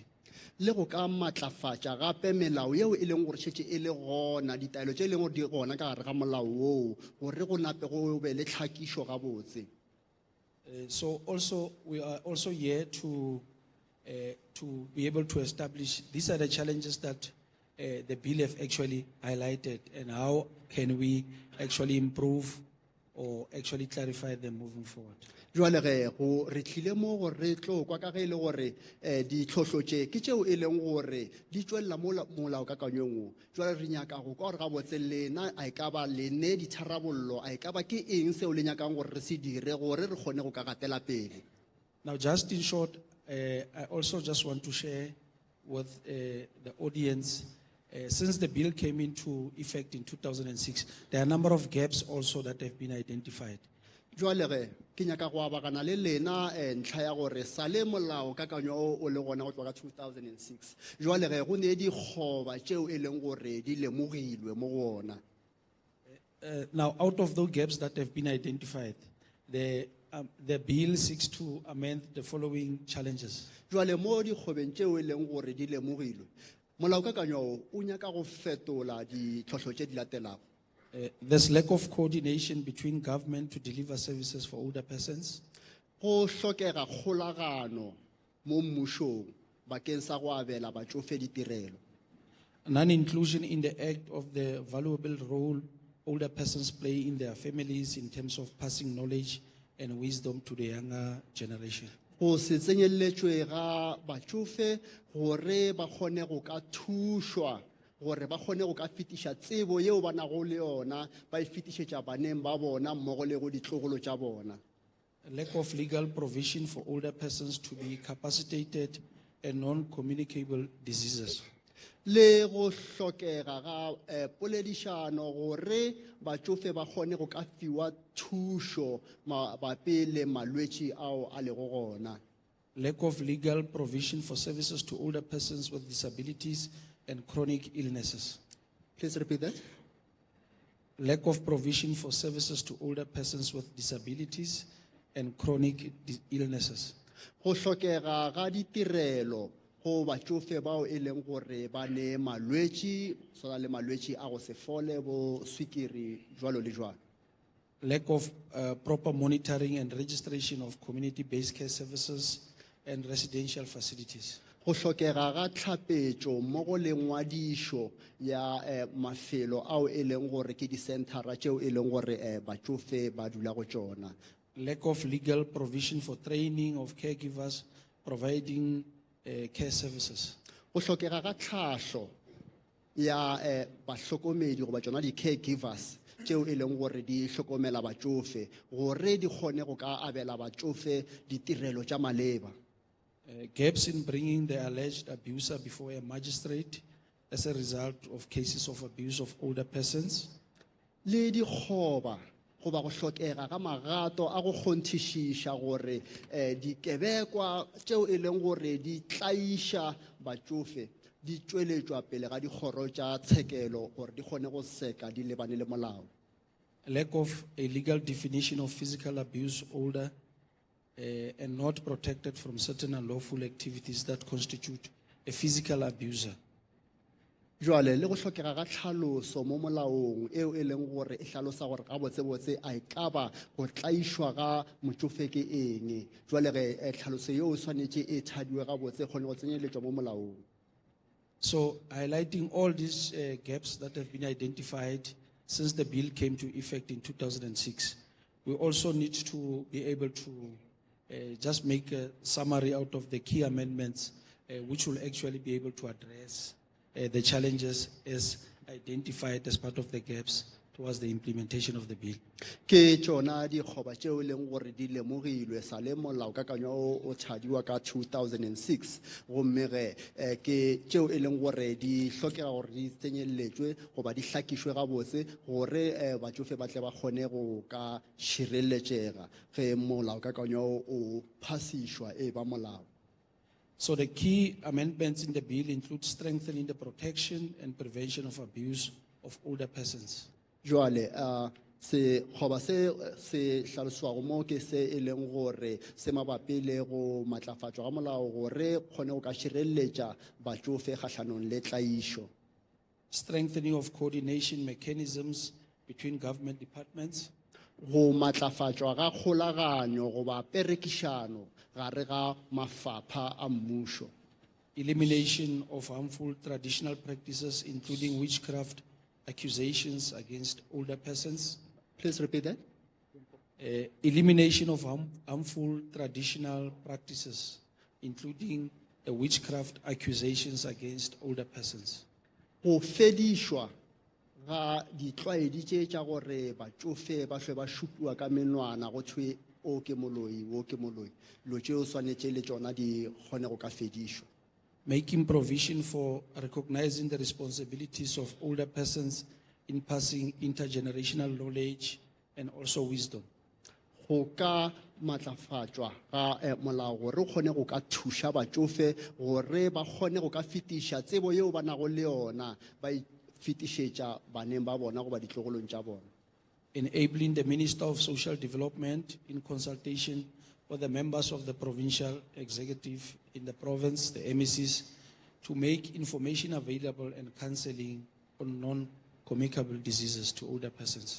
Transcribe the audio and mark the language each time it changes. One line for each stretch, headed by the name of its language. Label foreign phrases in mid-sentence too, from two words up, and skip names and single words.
Northern Sotho: Le go ka matlafatša gape melao yeo e leng gore šetše e le gona ditaelo tše e leng gore di gona ka gare ga molao woo gore go nape go be le tlhakišo gabotse.
English: So also, we are also here to be able to establish, these are the challenges that the bill have actually highlighted, and how can we actually improve or actually clarify them moving forward.
Northern Sotho: Jwale ge go re tlile mo gore re tlo kwa ka ge e le gore ditlhotlho tše ke tšeo e leng gore di tšwelela mo molaokakanyong o. Jwale re nyaka go ka gore gabotse lena a e ka ba lene ditharabollo a e ka ba ke eng seo le nyakang gore re se dire gore re kgone go ka gatela pele.
English: Now, just in short, I also just want to share with the audience, since the bill came into effect in 2006, there are a number of gaps also that have been identified.
Northern Sotho: Jwale ge ke nyaka go abagana le lena ntlha ya gore sa le molaokakanywa o le gona go tloga 2006. Jwale ge go ne dikgoba tšeo e leng gore di lemogilwe mo go ona.
English: Now, out of those gaps that have been identified, the bill seeks to amend the following challenges.
Northern Sotho: Jwale mo dikgobeng tšeo e leng gore di lemogilwe molaokakanywa o nyaka go fetola ditlhotlho tše di latelago.
English: There's lack of coordination between government to deliver services for older persons.
Northern Sotho: Go hlokega kgolagano mo mmušong bakeng sa go abela batsofe ditirelo.
English: Non-inclusion in the act of the valuable role older persons play in their families in terms of passing knowledge and wisdom to the younger generation.
Northern Sotho: Go se tsenyeletšwe ga batsofe gore ba kgone go ka thušwa gore ba kgone go ka fetiša tsebo yeo ba nago le yona ba e fetišetša baneng ba bona mmogo le go ditlogolo tša bona.
English: A lack of legal provision for older persons to be capacitated and non-communicable diseases.
Northern Sotho: Le go hlokega ga poledišano gore batsofe ba kgone go ka fiwa thušo mabapi le malwetši ao a lego gona.
English: Lack of legal provision for services to older persons with disabilities and chronic illnesses. Please repeat that. Lack of provision for services to older persons with disabilities and chronic illnesses.
Northern Sotho: Go hlokega ga ditirelo go batsofe bao e leng gore ba ne malwetši sona le malwetši a go se fole bo swikiri jwalo le jwalo.
English: Lack of proper monitoring and registration of community-based care services and residential facilities.
Northern Sotho: Go hlokega ga tlhapetšo mmogo le ngwadišo ya mafelo ao e leng gore ke di-centera tšeo e leng gore batsofe ba dula go tšona.
English: lack of legal provision for training of caregivers, providing care services.
Northern Sotho: Go hlokega ga tlhahlo ya bahlokomedi goba tsona di caregivers tšeo e leng gore di hlokomela batsofe gore di kgone go ka abela batsofe ditirelo tša maleba.
English: Gaps in bringing the alleged abuser before a magistrate as a result of cases of abuse of older persons.
Northern Sotho: Le dikgoba goba go hlokega ga magato a go kgonthišiša gore dikebekwa tšeo e leng gore di tlaiša batsofe di tšweletšwa pele ga dikgoro tša tshekelo gore di kgone go seka di lebane le molao.
English: A lack of a legal definition of physical abuse older and not protected from certain unlawful activities that constitute a physical abuser.
Northern Sotho: Jwale le go hlokega ga tlhaloso mo molaong eo e leng gore e hlalosa gore ga botsebotse a e ka ba go tlaišwa ga motsofe ke eng. Jwale ge tlhaloso yeo swanetše e thadiwe ga botse kgone go tsenyeletšwa mo molaong.
English: So, highlighting all these gaps that have been identified since the bill came to effect in 2006, we also need to be able to just make a summary out of the key amendments, which will actually be able to address the challenges as identified as part of the gaps towards the implementation of the bill.
Northern Sotho: Ke tšona dikgoba tšeo e leng gore di lemogilwe sa le molaokakanywa o thadiwa ka 2006 gomme ge ke tšeo e leng gore di hlokega gore di tsenyeletšwe goba di hlakišwe gabotse gore batsofe ba tle ba kgone go ka šireletšega ge molaokakanywa o phasišwa e ba molao.
English: So the key amendments in the bill include strengthening the protection and prevention of abuse of older persons.
Northern Sotho: Jwale se goba se hlaloswago mo ke se e leng gore se mabapi le go matlafatšwa ga molao gore kgone go ka šireletša batsofe kgahlanong le tlaišo.
English: Strengthening of coordination mechanisms between government departments.
Northern Sotho: Go matlafatšwa ga kgolaganyo goba perekišano gare ga mafapha a mmušo.
English: Elimination of harmful traditional practices, including witchcraft accusations against older persons. Please repeat that. Elimination of harmful traditional practices, including witchcraft accusations against older persons.
Northern Sotho: Go fedišwa ga ditlwaedi tše tša gore batsofe ba hlwe ba šupiwa ka menwana go thwe o ke moloi wo ke moloi lo tšeo swanetše le tšona di kgone go ka fedišwa.
English: Making provision for recognizing the responsibilities of older persons in passing intergenerational knowledge and also wisdom.
Northern Sotho: Go ka matlafatšwa ga molao gore o kgone go ka thuša batsofe gore ba kgone go ka fetiša tsebo yeo ba nago le yona ba fetišetša baneng ba bona goba ditlogolong tša bona.
English: Enabling the Minister of Social Development in consultation with the members of the provincial executive in the province, the MECs, to make information available and counseling on non-communicable diseases to older persons.